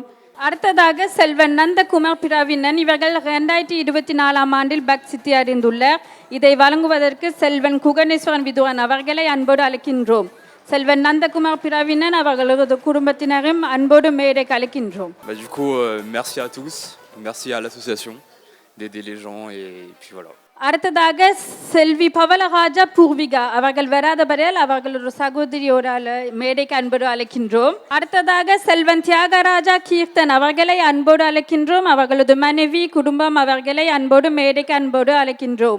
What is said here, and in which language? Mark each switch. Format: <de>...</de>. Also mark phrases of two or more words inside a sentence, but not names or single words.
<ta>அடுத்ததாக செல்வன் நந்தகுமார் பிரவினன் இவர்கள் 2024 ஆண்டில் பக் சித்தி அடைந்துள்ளார். இதை வழங்குவதற்கு செல்வன் குகணேஸ்வரன் விதுவன் அவர்களை அன்போடு அழைக்கின்றோம். செல்வன் நந்தகுமார் பிரவினன் அவர்களது குடும்பத்தினரும் அன்போடு மேடைக்கு அழைக்கின்றோம்.</ta> <fr>Du coup, merci à tous, merci à l'association d'aider les gens et puis voilà.</fr> <ta>அடுத்ததாக செல்வி பவலராஜா பூர்விகா அவர்கள் வராதபடியால் அவர்களோட சகோதரியோட மேடைக்கு அன்போடு அழைக்கின்றோம். அடுத்ததாக செல்வன் தியாகராஜா கீர்த்தன் அவர்களை அன்போடு அழைக்கின்றோம். அவர்களது மனைவி குடும்பம் அவர்களை அன்போடு மேடைக்கு அன்போடு அழைக்கின்றோம்.</ta>